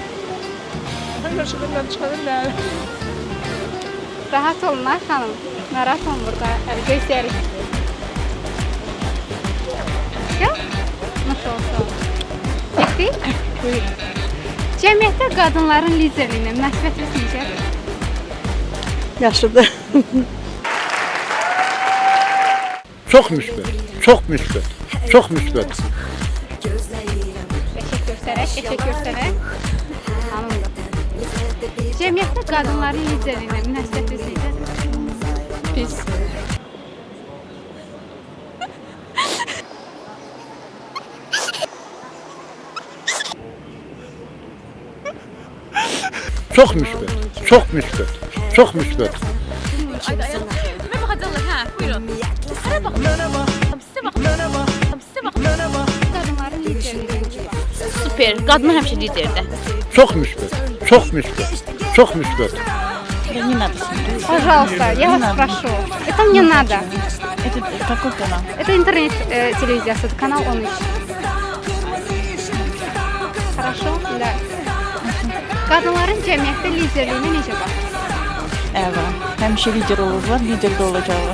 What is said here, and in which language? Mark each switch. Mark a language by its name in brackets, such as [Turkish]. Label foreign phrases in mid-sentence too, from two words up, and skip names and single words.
[Azerbaijani] Rahat olun ha xanım. Narahat olun burada. Gözləyərik. Gel. [Turkish] Nasıl olsa. Getdik? Buyur. [Azerbaijani] Cəmiyyətdə qadınların liderliyinə münasibətiniz necədir? Yaşlıdır. [Turkish] Çok müsbet, çok müsbet, çok müsbet. [Azerbaijani] Teşekkür göstərək. [Turkish] Hanımdır. [Azerbaijani] Cəmiyyətdə qadınların liderliyinə münasibətiniz necədir? Pis. [Turkish] Çok müsbet, çok müsbet, çok müsbet. Kime bakacaklar ha? Buyurun. Size bakın. Size bakın. Size bakın. [Azerbaijani] Qadınların liderliyinə necədir? [Turkish] Süper. Kadınlar hemşe liderdi. Çok müsbet, çok müsbet, çok müsbet. [Russian] Это не надо смотреть. Пожалуйста, я вас прошу. Это мне надо. Это какой канал? Это интернет-телевизия, канал 13. Хорошо? Да. [Azerbaijani] Qadınların cəmiyyətdə liderliyinə necə baxırsınız? [Turkish] Evet. Hemşe lider olurlar, lider de olacaklar.